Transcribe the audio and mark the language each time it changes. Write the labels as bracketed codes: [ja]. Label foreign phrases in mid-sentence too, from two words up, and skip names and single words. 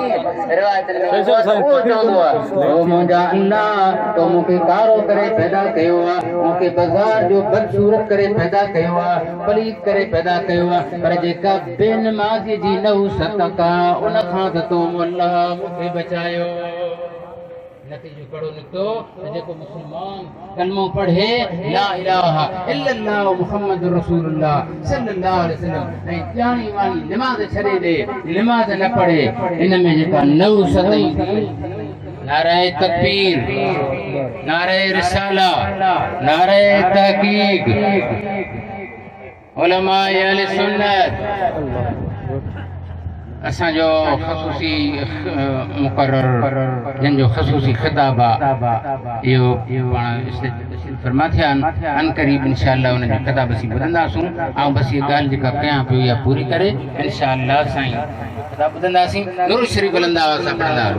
[sd] रिवायत में उहो चवंदो आहे ओ मुंहिंजा अल्लाह तो मूंखे कारो करे पैदा कयो आहे, मूंखे बाज़ार जो बदसूरत करे पैदा कयो आहे, पलीत करे पैदा कयो आहे, पर जेका बेनमाज़ी जी नहुसत आहे उन खां त तो अल्लाह मूंखे बचायो। नतीजो कड़ो निकितो त जेको मुस्लमान कलमो पढ़े [ar] لا إله إلا الله محمد رسول الله صلى الله عليه وسلم [sd] ऐं ॼाणी वाणी नमाज़ छॾे ॾे, नमाज़ न पढ़े, इन में जेका नहुसत ईंदी, नारे तकबीर, नारे रिसाला, नारे तहकीक, उलमा अहले सुन्नत, असांजो ख़ुसूसी मुक़र्रर जंहिंजो ख़ुसूसी ख़िताब आहे इहो पाण फरमा थिया आहिनि। अनक़रीब इंशाअल्लाह उन जो ख़िताब असीं ॿुधंदासूं ऐं बसि इहा ॻाल्हि जेका कयां पियो इहा पूरी करे इंशाअल्लाह साईं ख़िताब ॿुधंदासीं। दुरूद शरीफ़ बुलंद आवाज़ सां पढ़ंदा हलो।